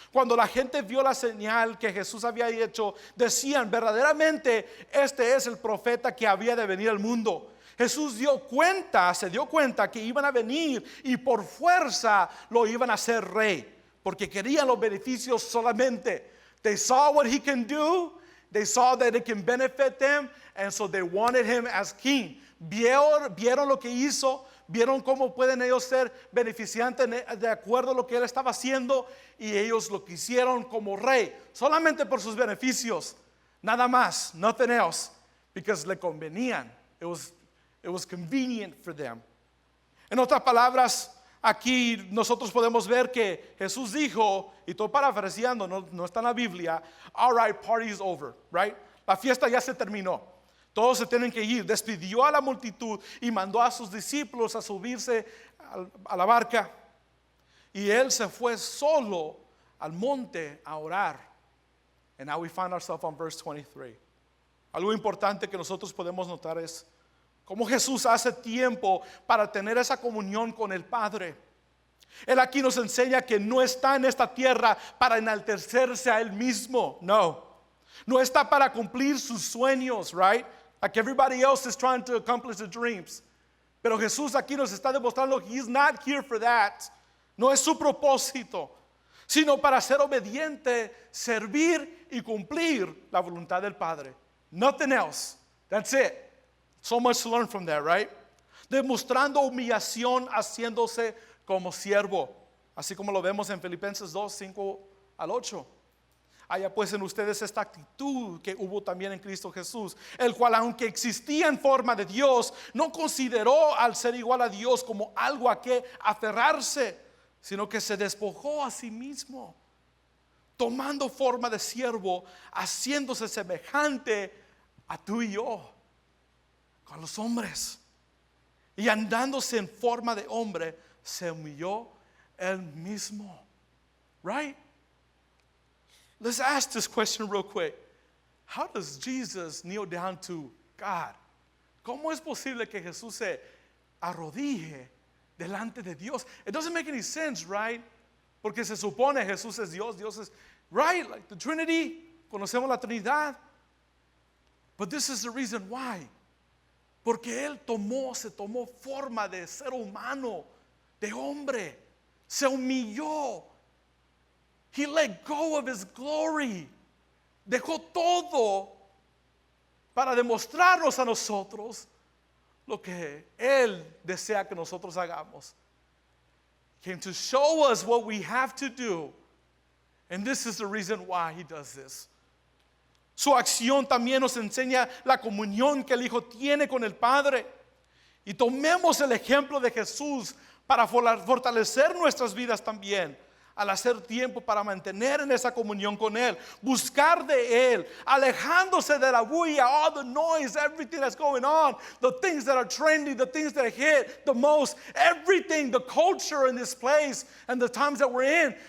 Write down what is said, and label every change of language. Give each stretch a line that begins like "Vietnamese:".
Spanish: Cuando la gente vio la señal que Jesús había hecho, decían: verdaderamente este es el profeta que había de venir al mundo. Jesús se dio cuenta que iban a venir y por fuerza lo iban a hacer rey, porque querían los beneficios solamente.
English: They saw what he can do, they saw that it can benefit them, and so they wanted him as king.
Spanish: Vieron lo que hizo, vieron cómo pueden ellos ser beneficiantes de acuerdo a lo que él estaba haciendo, y ellos lo quisieron como rey, solamente por sus beneficios, nada más,
English: nothing else, because
Spanish: le convenían.
English: It was convenient for them.
Spanish: En otras palabras, aquí nosotros podemos ver que Jesús dijo, y estoy parafraseando, no está en la Biblia:
English: all right, party is over, right?
Spanish: La fiesta ya se terminó, todos se tienen que ir. Despidió a la multitud y mandó a sus discípulos a subirse a la barca, y él se fue solo al monte a orar.
English: And now we find ourselves on verse 23.
Spanish: Algo importante que nosotros podemos notar es cómo Jesús hace tiempo para tener esa comunión con el Padre. Él aquí nos enseña que no está en esta tierra para enaltecerse a él mismo. No está para cumplir sus sueños, right?
English: Like everybody else is trying to accomplish the dreams.
Spanish: Pero Jesús aquí nos está demostrando que
English: he's not here for that.
Spanish: No es su propósito, sino para ser obediente, servir y cumplir la voluntad del Padre.
English: Nothing else. That's it. So much to learn from that, right?
Spanish: Demostrando humillación, haciéndose como siervo, así como lo vemos en Filipenses 2, 5 al 8. Haya pues en ustedes esta actitud que hubo también en Cristo Jesús, el cual, aunque existía en forma de Dios, no consideró al ser igual a Dios como algo a que aferrarse, sino que se despojó a sí mismo, tomando forma de siervo, haciéndose semejante a tú y yo, con los hombres, y andándose en forma de hombre, se humilló él mismo.
English: Right? Let's ask this question real quick. How does Jesus kneel down to God?
Spanish: ¿Cómo es posible que Jesús se arrodille delante de Dios?
English: It doesn't make any sense, right?
Spanish: Porque se supone Jesús es Dios, Dios es, right?
English: Like the Trinity,
Spanish: conocemos la Trinidad.
English: But this is the reason why.
Spanish: Porque él se tomó forma de ser humano, de hombre, se humilló.
English: He let go of his glory.
Spanish: Dejó todo para demostrarnos a nosotros lo que él desea que nosotros hagamos.
English: Came to show us what we have to do. And this is the reason why he does this.
Spanish: Su acción también nos enseña la comunión que el Hijo tiene con el Padre. Y tomemos el ejemplo de Jesús para fortalecer nuestras vidas también, al hacer tiempo para mantener en esa comunión con Él, buscar de Él, alejándose de la bulla,
English: all the noise, everything that's going on, the things that are trendy, the things that hit the most, everything, the culture in this place and the times that we're in,